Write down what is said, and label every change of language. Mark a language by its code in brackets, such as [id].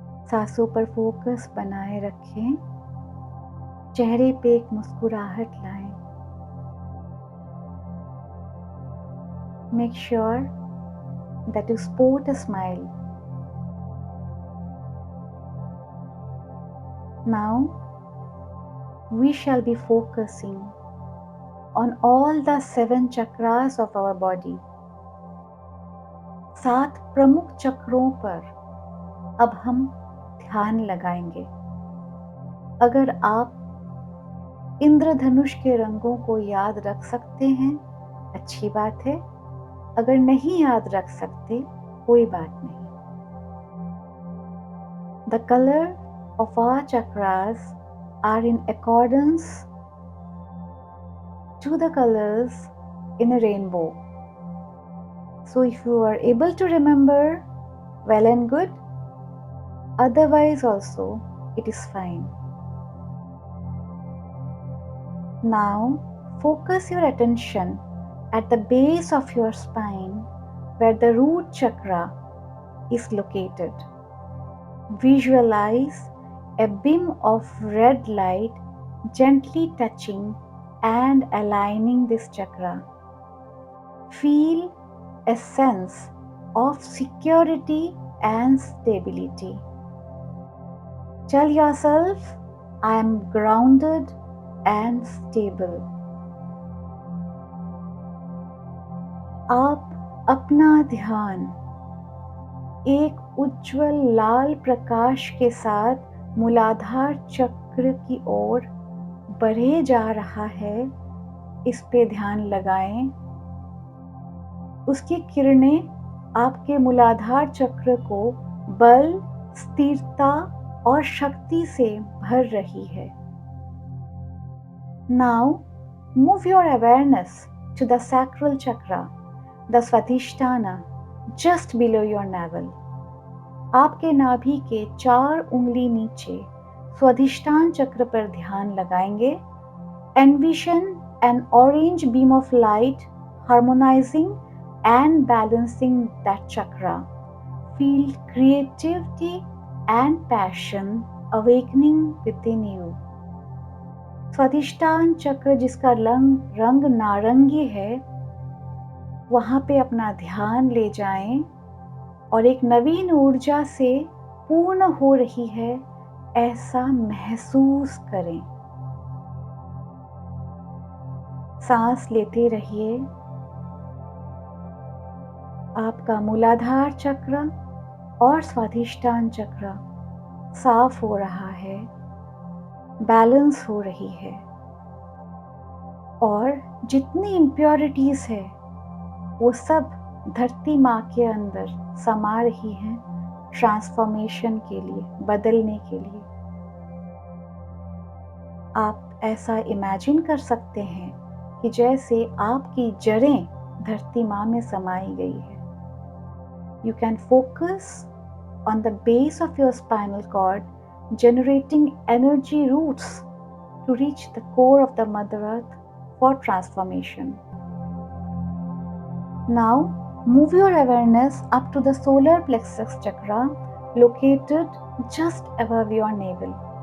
[hi] सांसों पर फोकस बनाए रखें। चेहरे पे एक मुस्कुराहट लाएं। [en] Make sure that you sport a smile. Now we shall be focusing on all the 7 chakras of our body. [hi] 7 प्रमुख चक्रों पर अब हम ध्यान लगाएंगे। अगर आप इंद्रधनुष के रंगों को याद रख सकते हैं, अच्छी बात है। अगर नहीं याद रख सकते, कोई बात नहीं। [en] The color of our chakras are in accordance to the colors in a rainbow. So if you are able to remember, well and good. Otherwise also it is fine. Now focus your attention at the base of your spine where the root chakra is located. Visualize a beam of red light gently touching and aligning this chakra. Feel a sense of security and stability. Tell yourself, I am grounded and stable. [hi] आप अपना ध्यान एक उज्जवल लाल प्रकाश के साथ मूलाधार चक्र की ओर बढ़े जा रहा है, इस पे ध्यान लगाएं। उसकी किरणें आपके मूलाधार चक्र को बल, स्थिरता और शक्ति से भर रही है। [en] Now move your awareness to the sacral chakra, the Swadhisthana, just below your navel. [hi] आपके नाभि के 4 उंगली नीचे स्वाधिष्ठान चक्र पर ध्यान लगाएंगे। [en] Envision an orange beam of light harmonizing and balancing that chakra. Feel creativity and passion awakening within you. [hi] स्वाधिष्ठान चक्र जिसका रंग नारंगी है, वहाँ पे अपना ध्यान ले जाएं और एक नवीन ऊर्जा से पूर्ण हो रही है, ऐसा महसूस करें। सांस लेते रहिए। आपका मूलाधार चक्र और स्वाधिष्ठान चक्र साफ हो रहा है, बैलेंस हो रही है और जितनी इम्प्योरिटीज है वो सब धरती माँ के अंदर समा रही हैं ट्रांसफॉर्मेशन के लिए, बदलने के लिए। आप ऐसा इमेजिन कर सकते हैं कि जैसे आपकी जड़ें धरती माँ में समाई गई है। [en] You can focus on the base of your spinal cord generating energy roots to reach the core of the Mother Earth for transformation. Now, move your awareness up to the solar plexus chakra located just above your navel.